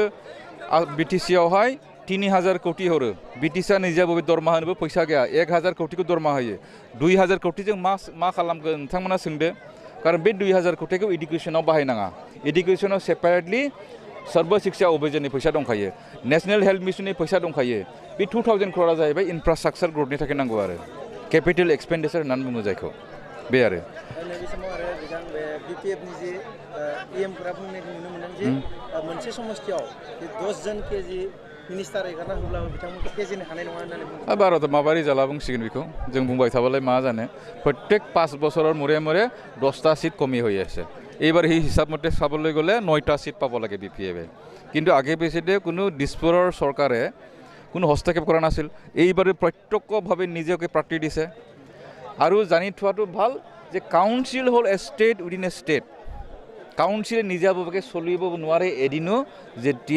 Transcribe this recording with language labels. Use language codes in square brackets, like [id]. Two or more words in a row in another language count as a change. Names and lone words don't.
[brx] बिटिसियावहाय 3000 कौटि हरो बिटिसिया निजाबो दरमा होनोबो फैसा गैया 1000 कौटिखौ दरमा होयो 2000 कौटिजों मा खालामगोन नोंथांमोना सोंदो खारन बे 2000 कौटिखौ इडुकेसनाव बाहायनाङा इडुकेसनाव सेपारेटलि सर्व शिक्षा अभियाननि फैसा दंखायो नेशनेल हेल्थ मिशननि फैसा दंखायो बे 2000 क्र'रा जाहैबाय इनफ्रास्ट्राक्चार ग्रथनि थाखाय नांगौ आरो [en] capital expenditure [brx] होननानै बुङो जायखौ बे आरो मोनसे समस्थियाव 10 जन केजि मिनिस्टार एगारना होब्लाबो बिथांमोनखौ फेजेननो हानाय नङा होननानै भारत माबा रिजाल्टआ बुंसिगोन बेखौ जों बुंबाय थाबालाय मा जानो प्रत्येक [as] 5 বছৰৰ মূৰে 10টা সিট কমি হৈ আছে এইবাৰ সেই হিচাপ মতে চাবলৈ গ'লে 9টা সিট পাব লাগে বিপিএফে কিন্তু আগে পিছতে কোনো দিছপুৰৰ চৰকাৰে কোনো হস্তক্ষেপ কৰা নাছিল এইবাৰে প্ৰত্যক্ষভাৱে নিজকে প্ৰাৰ্থী দিছে আৰু জানি থোৱাটো ভাল যে কাউন্সিল হ'ল [en] a state within a state [as] কাউন্সিলে নিজাববীয়াকৈ চলিব নোৱাৰে এদিনো যেতিয়া